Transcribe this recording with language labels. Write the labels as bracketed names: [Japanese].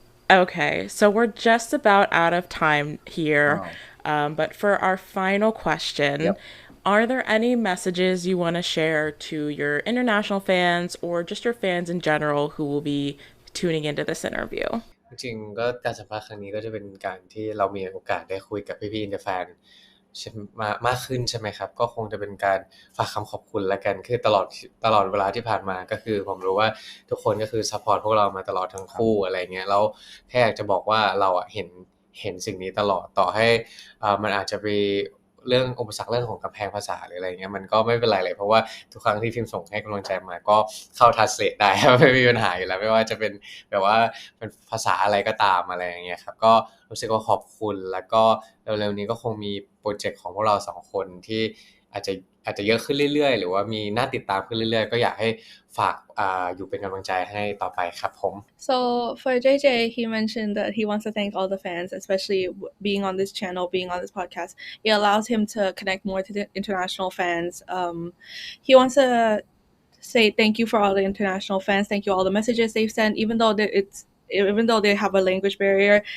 [English] Okay, so we're just about out of time here. Wow. But for our final question, Yep. are there any messages you want to share to your international fans or just your fans in general who will be tuning into this interview? [Thai] จริงๆก็การสัมภาษณ์ครั้งนี้ก็จะเป็นการที่เรามีโอกาสได้คุยกับพี่ๆอินเตอร์แฟนมากขึ้นใช่ไหมครับก็คงจะเป็นการฝากคำขอบคุณละกันคือตลอดเวลาที่ผ่านมาก็คือผมรู้ว่าทุกคนก็คือซัพพอร์ตพวกเรามาตลอดทั้งคู่อะไรเงี้ยแล้วแค่อยากจะบอกว่าเราอะเห็นสิ่งนี้ตลอดต่อให้ มันอาจจะมีเรื่องอุปสรรคเรื่องของกำแพงภาษาหรืออะไรเงี้ยมันก็ไม่เป็นไรเลยเพราะว่าทุกครั้งที่พิมพ์ส่งให้กำลังใจมาก็เข้า translate ได้ ไม่มีปัญหาอยู่แล้วไม่ว่าจะเป็นแบบว่าเป็นภาษาอะไรก็ตามอะไรอย่างเงี้ยครับก็รู้สึกว่าขอบคุณแล้วก็เร็วๆนี้ก็คงมีโปรเจกต์ของพวกเรา2คนที่อาจจะเยอะขึ้นเรื่อยๆหรือว่ามีน่าติดตามขึ้นเรื่อยๆก็อยากให้ฝากอยู่เป็นกำลังใจให้ต่อไปครับผม [English] So for JJ, he mentioned that he wants to thank all the fans, especially being on this channel, being on this podcast. It allows him to connect more to the international fans. He wants to say thank you for all the international fans. Thank you all the messages they've sent, even though they have a language barrier.